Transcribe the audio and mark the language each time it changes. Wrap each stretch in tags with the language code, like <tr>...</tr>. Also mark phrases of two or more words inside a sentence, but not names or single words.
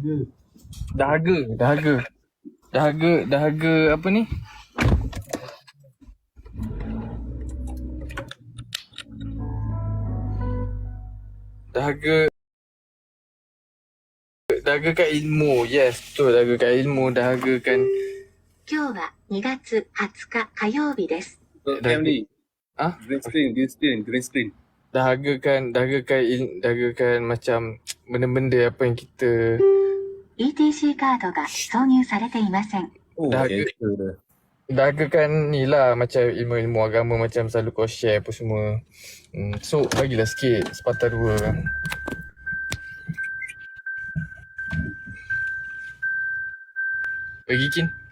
<ms>Dahaga. Dahaga apa ni? Dahagakan ilmu. Yes, betul. Dahagakan ilmu. Dahagakan</ms> <ja>今日は2月20日火曜日です。</ja> <en>Family. ah Green screen.</en> <ms>dahagakan macam benda-benda apa yang kita</ms> <ja>ETC カードが挿入されていません。 Oh,</ja> <ms>Dahaga. cancel dah. dahagakan ni lah macam ilmu-ilmu agama macam selalu kau share apa semua. So bagilah sikit sepatah dua. Bagi Kin.</ms>